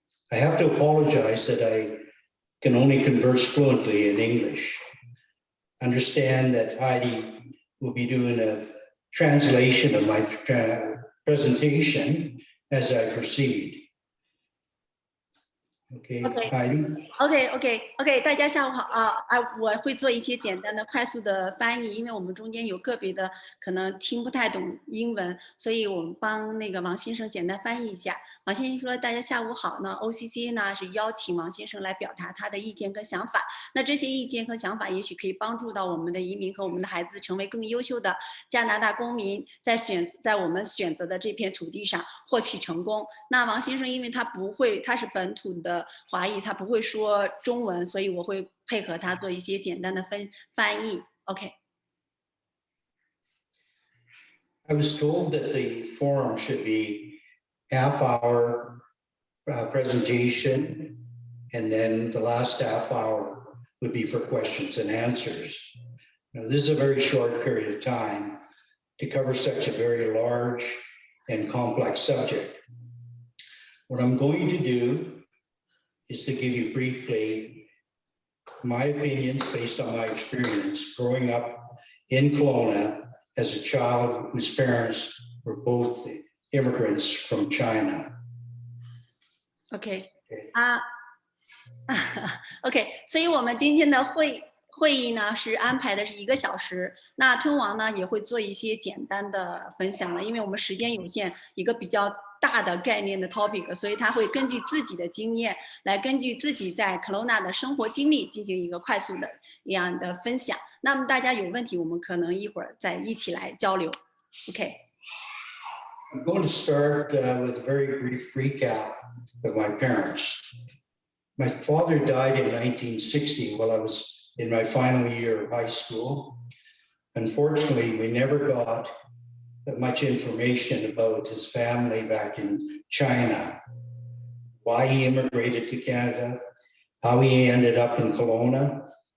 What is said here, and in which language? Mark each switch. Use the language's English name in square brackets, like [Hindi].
[English] I have to apologize that I can only converse fluently in English. Understand that Heidi will be doing a translation of my presentation as I proceed. Okay, Heidi? [Chinese] OK，大家下午好我会做一些简单的、快速的翻译，因为我们中间有个别的可能听不太懂英文，所以我们帮那个王先生简单翻译一下。王先生说：“大家下午好呢 ，OCCA 呢是邀请王先生来表达他的意见跟想法。那这些意见和想法也许可以帮助到我们的移民和我们的孩子成为更优秀的加拿大公民，在我们选择的这片土地上获取成功。那王先生因为他是本土的华裔，他不会说中文，所以我会配合他做一些简单的翻译。 OK。” [English] I was told that the forum should be half-hour presentation, and then the last half hour would be for questions and answers. Now, this is a very short period of time to cover such a very large and complex subject. What I'm going to do is to give you briefly my opinions based on my experience growing up in Kelowna as a child whose parents were both immigrants from China. [Chinese] OK， 所以我们今天的会议呢是安排的是1个小时。那吞王呢也会做一些简单的分享了，因为我们时间有限，一个比较大的概念的 topic， 所以他会根据自己的经验来根据自己在 Kelowna 的生活经历进行一个快速的一样的分享。那么大家有问题，我们可能一会儿再一起来交流。 OK。 [English] I'm going to start with a very brief recap of my parents. My father died in 1960 while I was in my final year of high school. Unfortunately, we never got much information about his family back in China, why he immigrated to Canada, how he ended up in Kelowna.